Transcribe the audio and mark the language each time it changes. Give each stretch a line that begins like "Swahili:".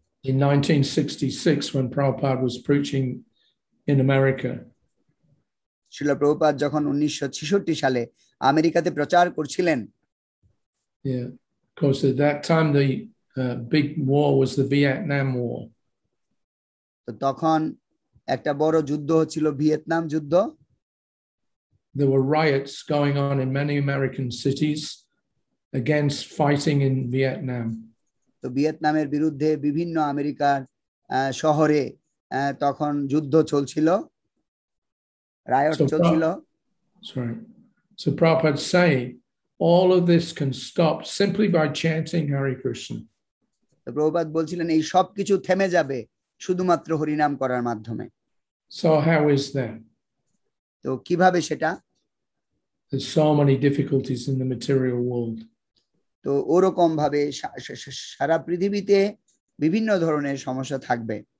English: In 1966, when Prabhupada was preaching in America,
Bangla: শিল প্রভুপাদ যখন 1966 সালে আমেরিকাতে প্রচার করছিলেন,
English: yeah, because at that time the big war was the Vietnam War.
Bangla: তো তখন একটা বড় যুদ্ধ হচ্ছিল, ভিয়েতনাম যুদ্ধ।
English: There were riots going on in many American cities against fighting in Vietnam.
Bangla: তো ভিয়েতনামের বিরুদ্ধে বিভিন্ন আমেরিকার শহরে তখন যুদ্ধ চলছিল, রায়ট চলছিল।
English: Sorry. So Prabhupada saying all of this can stop simply by chanting Hare Krishna.
Bangla: তো প্রভুপাদ বলছিলেন এই সব কিছু থেমে যাবে শুধুমাত্র হরিনাম করার মাধ্যমে।
English: So how is that?
Bangla: তো কিভাবে সেটা?
English: There's so many difficulties in the material world.
Bangla: তো ওরকম ভাবে সারা পৃথিবীতে বিভিন্ন ধরনের সমস্যা থাকবে।